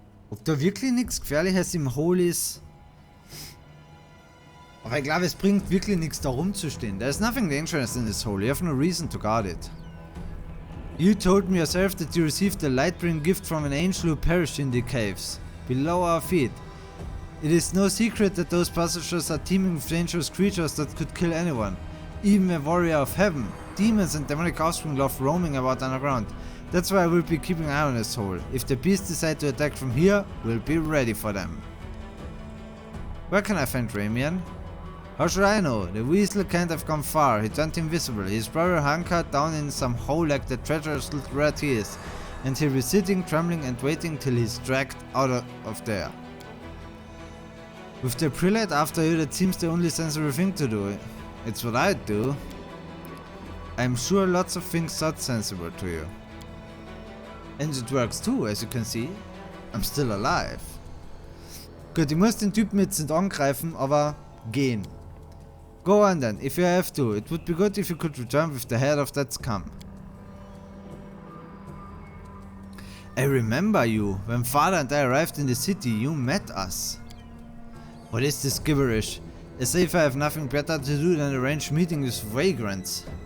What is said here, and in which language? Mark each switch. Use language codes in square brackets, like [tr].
[de] Ob da wirklich nichts Gefährliches im Hole ist? Aber ich glaube, es bringt wirklich nichts da rumzustehen. [en] There's nothing dangerous in this hole. You have no reason to guard it. You told me yourself that you received a light-bringing gift from an angel who perished in the caves, below our feet. It is no secret that those passages are teeming with dangerous creatures that could kill anyone. Even a warrior of heaven. Demons and demonic offspring love roaming about underground. That's why I will be keeping an eye on this hole. If the beasts decide to attack from here, we'll be ready for them. Where can I find Ramian? How should I know? The weasel can't have gone far. He turned invisible. He's probably hunkered down in some hole like the treacherous little rat he is. and he'll be sitting, trembling and waiting till he's dragged out of there. With the prelate after you, that seems the only sensible thing to do. It's what I'd do. I'm sure lots of things sound sensible to you. And it works too, as you can see. I'm still alive. [de] Gut, ich muss den Typen jetzt nicht angreifen, aber gehen. [en] Go on then, if you have to. It would be good if you could return with the head of that scum. I remember you. When Father and I arrived in the city, you met us. What is this gibberish? As if I have nothing better to do than arrange meetings with vagrants.